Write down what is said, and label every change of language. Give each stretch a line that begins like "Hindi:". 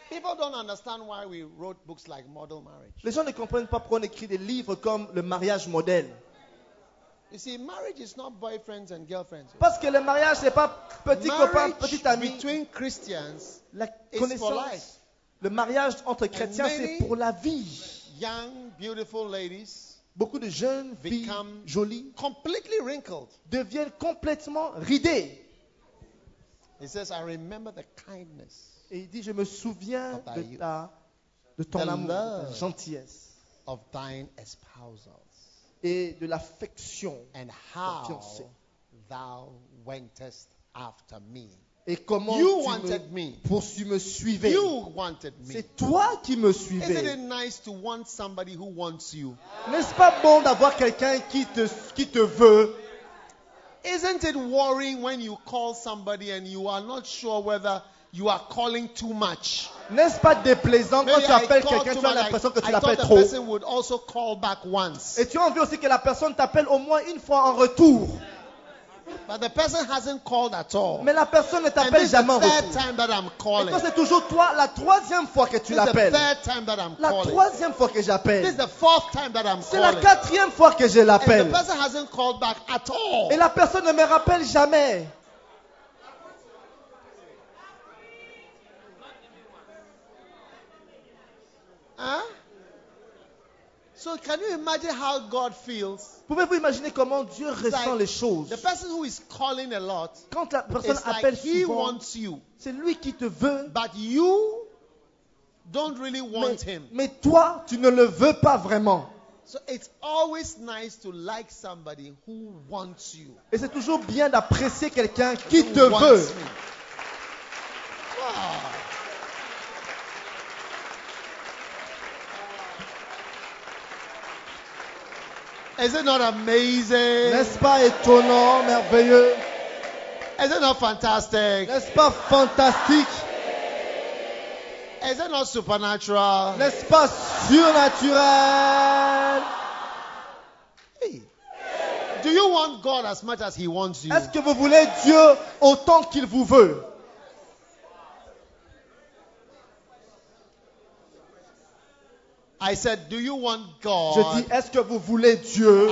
English: People don't understand why we wrote books like Model Marriage.
French: Les gens ne comprennent pas pourquoi on écrit des livres comme Le mariage modèle.
English: You see, marriage is not boyfriends and girlfriends.
French: Parce que le mariage c'est pas petit copain, petite amie.
English: Between Christians,
French: la connaissance,
English: is for life.
French: Le mariage entre chrétiens c'est pour la vie.
English: Young, beautiful ladies.
French: Beaucoup de jeunes filles jolies
English: completely wrinkled.
French: Deviennent complètement ridées.
English: He says, I remember the kindness.
French: Et il dit, je me souviens de ta, de ton amour, de ta gentillesse.
English: Of thine espousals.
French: Et de l'affection.
English: And how thou wentest after me.
French: Et comment
English: you
French: tu
English: wanted me,
French: poursuis, me suivais.
English: You wanted me.
French: C'est toi qui me suivais.
English: Isn't it nice to want somebody who wants you?
French: N'est-ce pas bon d'avoir quelqu'un qui te veut?
English: Isn't it worrying when you call somebody and you are not sure whether you are calling too much?
French: N'est-ce pas déplaisant
English: Maybe
French: quand tu appelles quelqu'un, tu as l'impression que tu l'appelles trop?
English: The person would also call back once.
French: Et tu as envie aussi que la personne t'appelle au moins une fois en retour?
English: But the person hasn't called at all.
French: Mais la personne ne t'appelle jamais.
English: The third time that I'm calling.
French: Et toi, c'est toujours toi, la troisième fois que tu
English: this
French: l'appelles.
English: The third time that I'm
French: la troisième fois que j'appelle.
English: This is the fourth time that I'm
French: c'est
English: calling.
French: La quatrième fois que je l'appelle.
English: And the person hasn't called back at all.
French: Et la personne ne me rappelle jamais.
English: Hein? So can you imagine how God feels?
French: Pouvez-vous imaginer comment Dieu ressent les choses?
English: The person who is calling a lot,
French: quand la personne
English: it's
French: appelle
English: like
French: souvent,
English: he wants you,
French: c'est lui qui te veut.
English: But you don't really want him.
French: Mais toi, tu ne le veux pas vraiment.
English: So it's always nice to like somebody who wants you.
French: Et c'est toujours bien d'apprécier quelqu'un qui te veut.
English: Is it not amazing?
French: N'est-ce pas étonnant, merveilleux?
English: Is it not fantastic?
French: N'est-ce pas fantastique?
English: Is it not supernatural?
French: N'est-ce pas surnaturel?
English: Hey. Do you want God as much as he wants you?
French: Est-ce que vous voulez Dieu autant qu'il vous veut?
English: I said, do you want God?
French: Je dis, est-ce que vous voulez Dieu?